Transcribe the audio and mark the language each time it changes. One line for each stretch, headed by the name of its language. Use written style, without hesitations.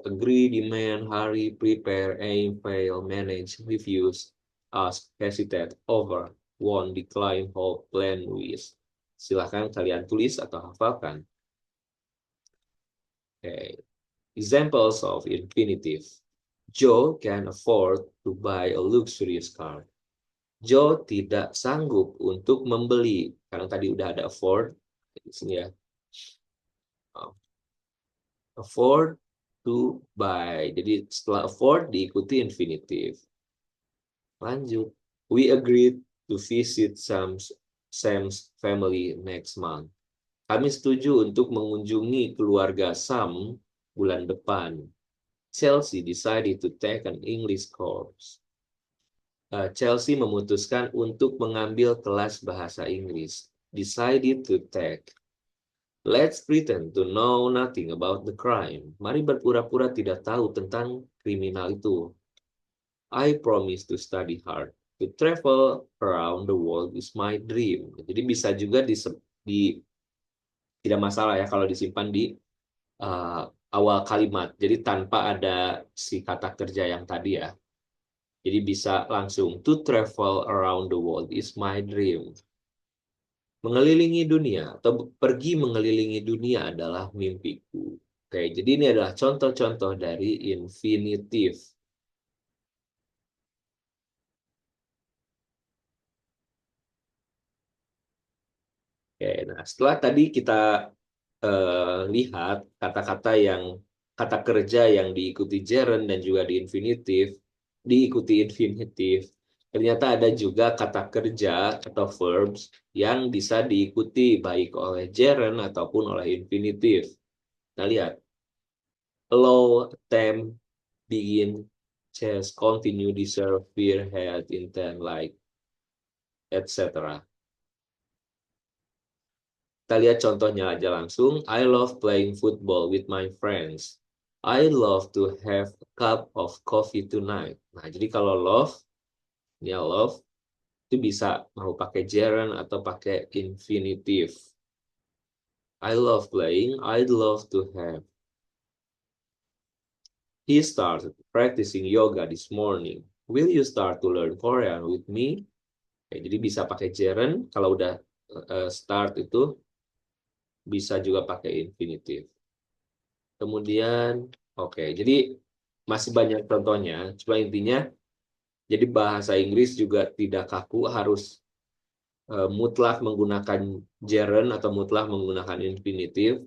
English: Agree, demand, hurry, prepare, aim, fail, manage, refuse, ask, hesitate, over, want, decline, hope, plan, wish.
Indonesian: Silahkan kalian tulis atau hafalkan.
English: Okay. Examples of infinitive. Joe can afford to buy a luxurious car.
Indonesian: Joe tidak sanggup untuk membeli, karena tadi udah ada afford di sini ya.
English: Afford to buy.
Indonesian: Jadi setelah afford diikuti infinitive. Lanjut.
English: We agreed to visit Sam's family next month.
Indonesian: Kami setuju untuk mengunjungi keluarga Sam bulan depan.
English: Chelsea decided to take an English course.
Indonesian: Chelsea memutuskan untuk mengambil kelas bahasa Inggris.
English: Decided to take. Let's pretend to know nothing about the crime.
Indonesian: Mari berpura-pura tidak tahu tentang kriminal itu.
English: I promise to study hard. To travel around the world is my dream.
Indonesian: Jadi bisa juga tidak masalah ya kalau disimpan di awal kalimat. Jadi tanpa ada si kata kerja yang tadi ya. Jadi bisa langsung
English: to travel around the world is my dream.
Indonesian: Mengelilingi dunia atau pergi mengelilingi dunia adalah mimpiku. Oke, jadi ini adalah contoh-contoh dari infinitive. Oke, nah setelah tadi kita lihat kata kerja yang diikuti gerund dan juga diikuti infinitive. Ternyata ada juga kata kerja atau verbs yang bisa diikuti baik oleh gerund ataupun oleh infinitive. Nah, lihat.
English: Allow, attempt, begin, chase, continue, deserve, fear, hate, intend, like, etc.
Indonesian: Kita lihat contohnya aja langsung.
English: I love playing football with my friends. I love to have a cup of coffee tonight.
Indonesian: Nah, jadi kalau love, ini ya love, itu bisa mau pakai gerund atau pakai infinitive.
English: I love playing, I'd love to have. He started practicing yoga this morning. Will you start to learn Korean with me?
Indonesian: Oke, jadi bisa pakai gerund. Kalau udah start itu bisa juga pakai infinitive. Kemudian, oke, jadi masih banyak contohnya. Cuma intinya, jadi bahasa Inggris juga tidak kaku, harus mutlak menggunakan gerund atau mutlak menggunakan infinitive.